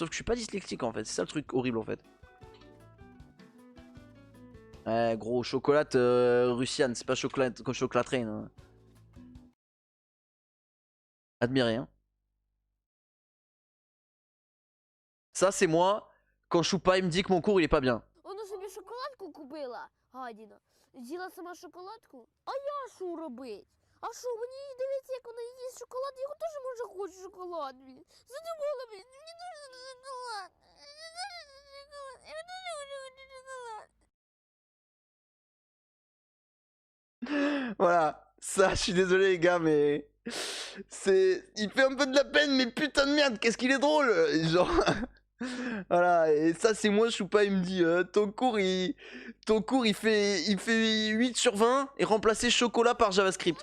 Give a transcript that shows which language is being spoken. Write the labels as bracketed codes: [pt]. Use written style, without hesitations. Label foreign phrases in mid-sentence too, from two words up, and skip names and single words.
[fr] Sauf que je suis pas dyslexique en fait. C'est ça le truc horrible en fait. Ouais gros, chocolate Russiane. C'est pas chocolate comme chocolaterie. Hein. Admirez hein. Ça c'est moi. Quand Choupa il me dit que mon cours il est pas bien. [uk] Вона собі шоколадку купила, гадіна. З'їла сама шоколадку. А я що робить? А що, мені дивиться, як вона їсть шоколад, я теж може хочу шоколад, блін. Задумала, блін, мені дуже шоколад. Я дуже хочу шоколад. [fr] Voilà. Ça, je suis désolé les gars, mais... Il fait un peu de la peine, mais putain de merde, qu'est-ce qu'il est drôle. Genre... Voilà, et ça c'est moi, Choupa, il me dit ton cours il fait 8 sur 20 et remplacer chocolat par JavaScript.